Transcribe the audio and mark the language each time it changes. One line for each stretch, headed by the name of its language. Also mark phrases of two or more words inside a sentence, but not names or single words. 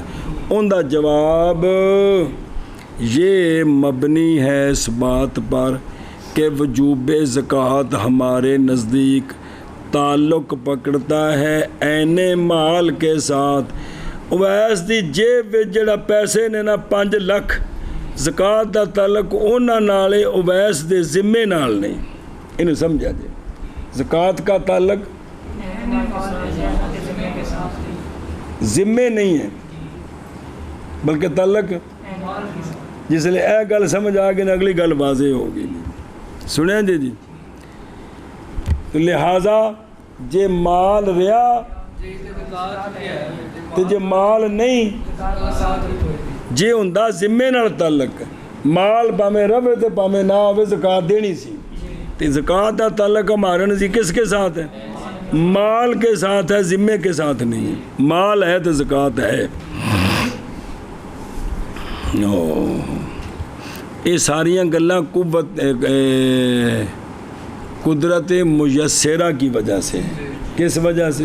Urdu: ان دا جواب یہ مبنی ہے اس بات پر کہ وجوب زکوٰۃ ہمارے نزدیک تعلق پکڑتا ہے عین مال کے ساتھ۔
Punjabi: اویس دی جیب وچ جڑا پیسے نے نا 5 لکھ، زکوٰۃ دا تعلق انہاں نال ہے، اویس دے ذمے نال نہیں، انہوں سمجھا جی،
Urdu: زکوٰۃ کا تعلق ذمے نہیں ہے بلکہ تعلق،
Punjabi: جس لئے اے گل سمجھ آگے نا اگلی گل واضح ہوگی، سنیں جی، لہذا جے مال رہا تو جے مال نہیں جے ہوندا ذمے نال تعلق، مال پامیں رہے تو پامیں نہ ہوئے زکوٰۃ دینی سی،
Urdu: تو زکوٰۃ کا تعلق ہمارے نزدیک کس کے ساتھ ہے؟ مال کے ساتھ ہے، ذمے کے ساتھ نہیں ہے، مال ہے تو زکوٰۃ ہے۔ یہ ساریاں گلاں قدرت میسرہ کی وجہ سے، کس وجہ سے؟